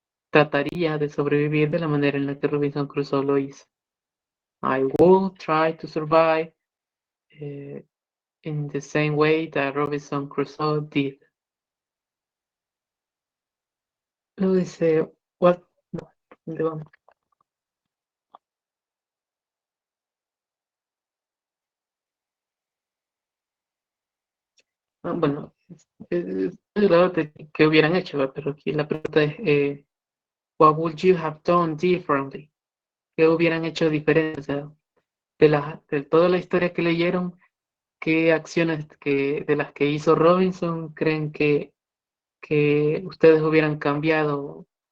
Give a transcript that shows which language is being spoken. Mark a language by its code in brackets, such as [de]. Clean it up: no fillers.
[es] Trataría de sobrevivir de la manera en la que Robinson Crusoe lo hizo. [en] I will try to survive in the same way that Robinson Crusoe did. [es] Luego dice, what? No, ¿dónde vamos? Bueno, claro que hubieran hecho, ¿verdad? Pero aquí la pregunta es, [en] what would you have done differently? [es] ¿Qué hubieran hecho diferente? O sea, de toda la historia que leyeron, ¿qué acciones de las que hizo Robinson creen que ustedes hubieran cambiado